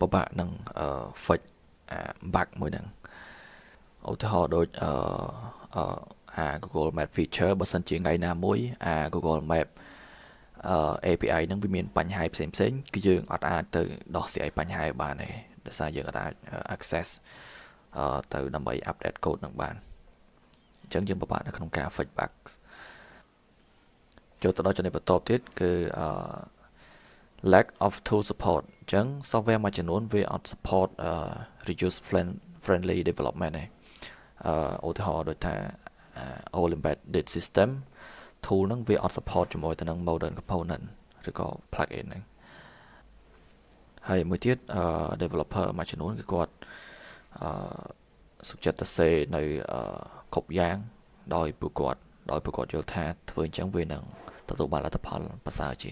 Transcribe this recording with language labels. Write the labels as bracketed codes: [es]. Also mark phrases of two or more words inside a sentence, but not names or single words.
[km] បាកនឹង [en] fix bug [km] មួយហ្នឹងឧទាហរណ៍ដូចGoogle Map feature បើសិនជាថ្ងៃណាមួយ Google Map API ហ្នឹងវាមានបញ្ហាផ្សេងគឺយើងអត់អាចទៅដោះស្រាយបញ្ហាបានទេដោយសារយើងអាច access ទៅដើម្បី [en] update code [km] នឹងបានអញ្ចឹងយើងពិបាកនៅក្នុងការ [en] fix bug [km] ចូលទៅដល់ចំណុចបន្តទៀតគឺ [en] lack of tool support [km] អញ្ចឹង software មួយចំនួនវាអត់ support [en] reuse friendly development [km] ទេឧទាហរណ៍ដូចថា [en] all embedded system tool [km] ហ្នឹងវាអត់ support ជាមួយទៅនឹង [en] modern component [km] ឬក៏ plugin ហ្នឹងហើយមួយទៀតdeveloper មួយចំនួនគឺគាត់សុខចិត្តទៅសេនៅគ្រប់យ៉ាងដោយពួកគាត់យល់ថាធ្វើអញ្ចឹងវានឹងទទួលបានលទ្ធផលប្រសើរជាង